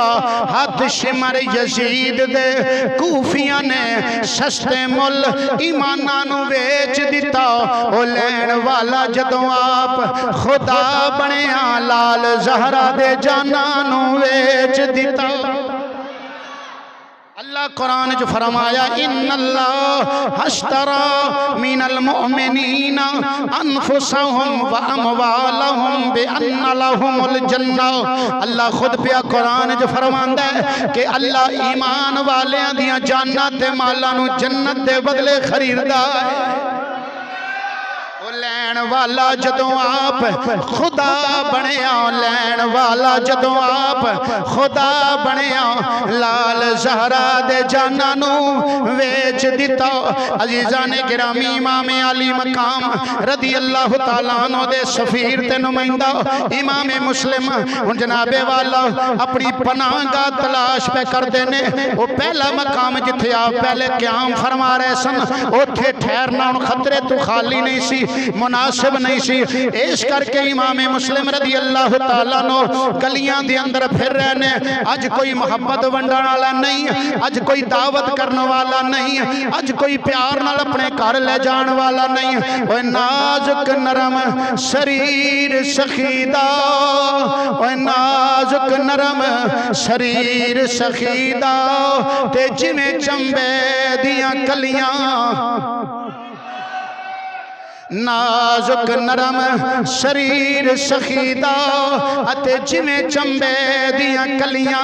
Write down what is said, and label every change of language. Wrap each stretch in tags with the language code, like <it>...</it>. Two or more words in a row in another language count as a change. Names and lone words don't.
<pa>ہتھ شمر یزید دے کوفیاں نے سستے مُل ایماناں نوں ویچ دتا. او لین والا جدوں آپ خدا بنیا لال زہرا دے جاناں نوں ویچ دتا. اللہ قرآن چ فرمایا</pa> <ar>إن الله اشترى من المؤمنين أنفسهم وأموالهم بأن لهم الجنة.</ar> <pa>اللہ خود پیا قرآن چ فرماندا ہے کہ اللہ ایمان والیاں دیاں جاناں تے مالاں نوں جنت دے بدلے خریددا ہے. لین والا جدوں آپ خدا بنیا، لین والا جدوں آپ خدا بنیا لال زہرا دے جاناں نوں ویچ دتا. عزیزاں نے گرامی امام عالی مقام</pa> <ar>رضي الله تعالى عنه</ar> <pa>دے سفیر تے نمائندہ امام مسلم ہن جناب والا اپنی پناہ گاہ تلاش پے کرتے نے. وہ پہلا مقام جتھے آپ پہلے قیام فرما رہے سن اوتھے ٹھہرنا ہن خطرے توں خالی نہیں سی، مناسب نہیں سی. اس کرکے امام مسلم</pa> <ar>رضي الله تعالى</ar> <pa>نوں گلیاں دے اندر پھر رہے نے. اج کوئی محبت ونڈن والا نہیں، اج کوئی دعوت کرنے والا نہیں، اج کوئی پیار نال اپنے گھر لے جانے والا نہیں. اوئے نازک نرم شریر سخی دا، اوئے نازک نرم شریر سخی دا تے جویں چنبے دیاں کلیاں، نازک نرم شریر سخی دا اتے جویں چنبے دیاں کلیاں.</pa>